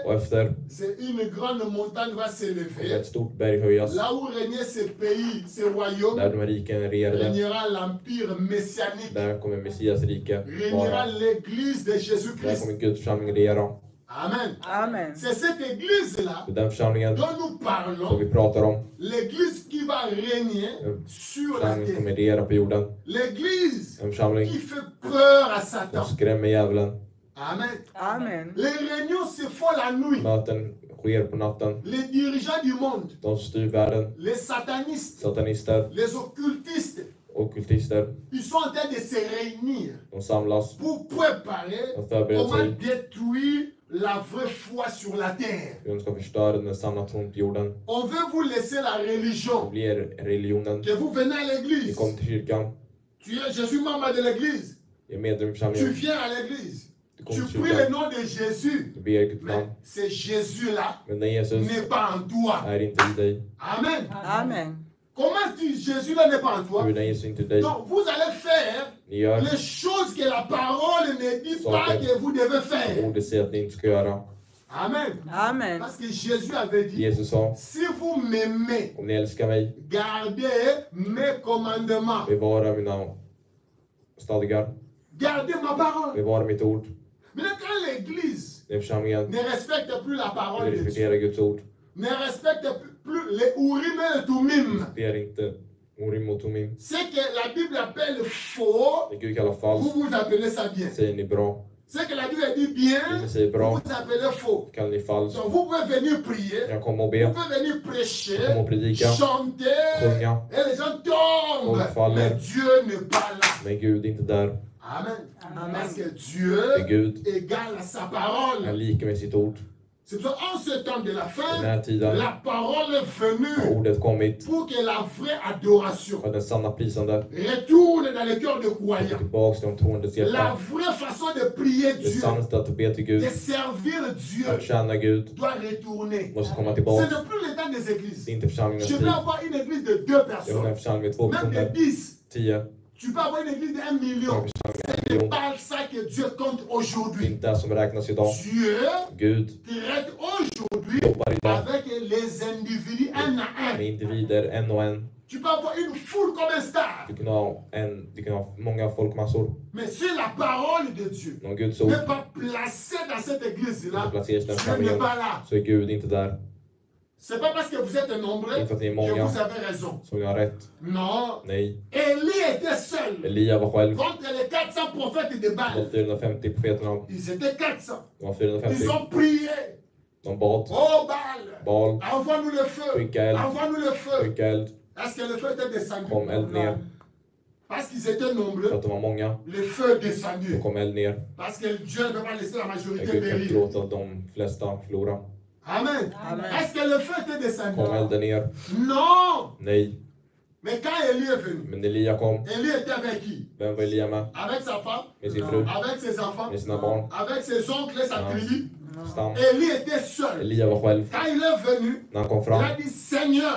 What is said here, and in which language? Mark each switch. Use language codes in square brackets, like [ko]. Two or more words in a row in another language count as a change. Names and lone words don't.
[sv] Och efter [fr] c'est une grande montagne va [sv] kommer [fr] s'élever. [sv] ett stort berg höjas. [fr] Là où régnait ces pays, ces royaumes, [sv] Där de här riken regerade. [fr] régnera l'empire messianique. [sv] Där kommer Messias rike [fr] Régnera [sv] vara. [fr] l'église de [sv] Där [fr] Jésus-Christ. [sv] kommer Guds församling regera. [fr] Amen. [sv] Amen. [fr] C'est cette église-là [sv] Det är den församlingen [fr] dont nous [sv] som [fr] parlons. [sv] vi pratar om. [fr] L'église qui va régner sur la [sv] Församlingen som kommer [fr] terre. [sv] regera på jorden. [fr] L'église [sv] En församling [fr] qui fait peur à Satan. [sv] som skrämmer djävulen. [fr] Amen. [sv] Amen. [fr] Les réunions se font la nuit. [sv] Möten sker på natten. [fr] Les dirigeants du monde, [sv] De som styr världen, [fr] les satanistes, [sv] satanister, [fr] les occultistes, [sv] ockultister, [fr] ils sont en train de se réunir [sv] de samlas [fr] pour préparer [sv] att förbereda [fr] comment [sv] sig [fr] détruire la vraie foi sur la terre. [sv] hur de ska förstöra den sanna tron på jorden. [fr] On veut vous laisser la [sv] Det [fr] religion. [sv] blir religionen. [fr] Que vous venez à [sv] Ni [fr] l'église. [sv] kommer till kyrkan, [fr] Je suis membre de l'église. [sv] ni är medlem i [fr] Tu [sv] församlingen, [fr] viens à l'église. [sv] du [fr] Tu [sv] kommer till [fr] pries le [sv] kyrkan, [fr] nom de Jésus. [sv] du ber Guds [fr] Mais [sv] namn. [fr] c'est Jésus-là [sv] Men den Jesus [fr] n'est pas en toi. [sv] är inte i dig. [fr] Amen. [sv] Amen. [fr] Comment Jésus-là n'est pas en toi? [sv] Hur den Jesus inte i dig. [fr] Donc vous allez faire [sv] Ni gör [fr] les choses que la parole ne dit pas que vous devez [sv] som [fr] faire. [sv] ordet säger att ni inte ska göra. [fr] Amen. [sv] Amen. [fr] Parce que Jésus avait dit, [sv] Jesus sa, [fr] si vous m'aimez, [sv] om ni älskar mig, [fr] gardez mes commandements. [sv] bevara mina stadgar, [fr] Gardez ma parole. [sv] bevara mitt ord. [fr] Maintenant, quand l'Église [sv] Den församlingen [fr] ne respecte plus la parole de Dieu, [sv] respekterar Guds ord. [fr] ne respecte plus les Urim et Tumim, [sv] Det är inte Urim och Tumim. [fr] ce que la Bible appelle faux, [sv] Det Gud kallar [fr] vous [sv] falskt [fr] vous appelez ça bien. [sv] säger ni bra. [fr] Ce que la Bible dit bien, [sv] Det säger bra [fr] vous appelez faux. [sv] kallar ni falskt. [fr] Donc vous pouvez venir prier, [sv] Jag kommer att [fr] vous [sv] be, [fr] pouvez venir prêcher, [sv] kommer att predika, [fr] chanter, [sv] sjunga, [fr] et les gens tombent. [sv] Folk faller. [fr] Mais Dieu n'est pas là. [sv] men Gud är inte där. [fr] Amen. [sv] Amen. [fr] Parce que [sv] Det är [fr] Dieu [sv] Gud, [fr] égale à sa [sv] han [fr] parole. [sv] lika med sitt ord. [fr] C'est pour ça, en ce temps de la [sv] I den [fr] fin, [sv] här tiden [fr] la parole est [sv] har [fr] venue [sv] ordet kommit [fr] pour que la vraie adoration [sv] för att den sanna prisande [fr] retourne dans le cœur de [sv] kommer [fr] croyants. [sv] tillbaks till de troendes [fr] La [sv] hjärta. [fr] vraie façon de prier [sv] Det [fr] Dieu, [sv] sanna sättet att be till Gud, [fr] de servir [sv] att [fr] Dieu, [sv] tjäna Gud, [fr] doit retourner. [sv] måste komma [fr] Ce [sv] tillbaks. [fr] n'est plus le temps des [sv] Det är [fr] églises. [sv] inte församlingens [fr] Je [sv] tid. [fr] peux avoir une église de 2 [sv] Jag vill ha [fr] personnes, [sv] en församling med 2 [fr] même de [sv] personer, [fr] 10. [sv] 10. [fr] Tu peux avoir une église de 1 [sv] Jag [fr] million. [sv] har en församling med 1 [fr] C'est [sv] miljon. [fr] pas ça que Dieu compte [sv] Det är [fr] aujourd'hui. [sv] inte det som räknas idag. [fr] Dieu [sv] Gud [fr] traite aujourd'hui [sv] jobbar idag [fr] avec les individus un à un. [sv] med individer, en och en. [fr] Tu peux avoir une foule comme un star. [sv] Du kan ha många folkmassor. [fr] Mais si la parole de Dieu [sv] Men om Guds ord [fr] n'est pas placée dans cette [sv] inte [fr] église-là, [sv] placeras i den [fr] Dieu n'est [sv] församlingen [fr] pas là. [sv] så är Gud inte där. [fr] C'est pas parce que vous êtes nombreux [sv] Inte för att ni är [fr] que [sv] många [fr] vous avez raison. [sv] som jag har rätt. [fr] Non. [sv] Nej. [fr] Élie était seul [sv] Elia var själv. [fr] contre les 400 prophètes de [sv] De [fr] Baal. [sv] 450 profeterna. [fr] Ils étaient 400. [sv] De var [fr] Ils [sv] 450. [fr] ont prié. [sv] De bad. [fr] Oh Baal, [sv] Baal, [fr] envoie-nous le feu. [sv] skicka eld, [fr] Envoie-nous le feu. [sv] skicka eld. [fr] Est-ce que le feu était descendu? [sv] Kom eld ner. [fr] Parce qu'ils étaient [sv] För [fr] nombreux, [sv] att de var många. [fr] le feu est [sv] Då [fr] descendu. [sv] kom eld ner. [fr] Parce que Dieu ne peut pas laisser la majorité [sv] Gud kan inte [fr] périr. [sv] låta de flesta förlora. [fr] Amen. [sv] Amen. [fr] Est-ce que le feu était descendu? [sv] Kom elden ner. [fr] Non. [sv] Nej. [fr] Mais quand Élie est venu, [sv] Men Elia kom. [fr] Élie était avec qui? [sv] Vem var Elia med? [fr] Avec sa femme, [sv] Med sin fru. [fr] avec ses enfants, [sv] Med sina barn. [fr] avec ses oncles et sa [sv] Ja. [fr] tribu. [sv] Stam. [fr] Élie était seul. [sv] Elia var själv. [fr] Quand il est venu, [sv] När han kom [fr] il [sv] fram [fr] a dit, Seigneur,